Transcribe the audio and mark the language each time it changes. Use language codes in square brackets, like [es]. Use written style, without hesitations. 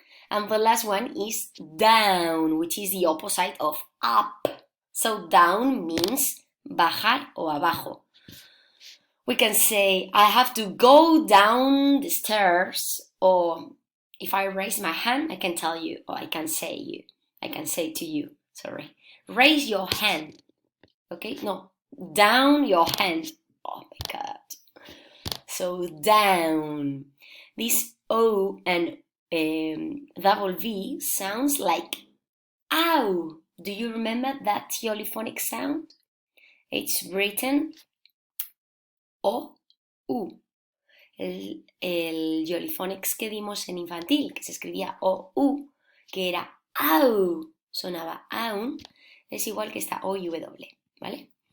[en] And the last one is down, which is the opposite of up. So down means [es] bajar o abajo. [en] We can say, I have to go down the stairs, or if I raise my hand, I can tell you, or I can say to you, raise your hand. Okay, no, down your hand. Oh my God. So down. This O and double V sounds like ow. Do you remember that polyphonic sound? It's written O, U. [es] El polyphonics que dimos en infantil, que se escribía O, U, que era au, sonaba aun, es igual que esta O y W, ¿vale?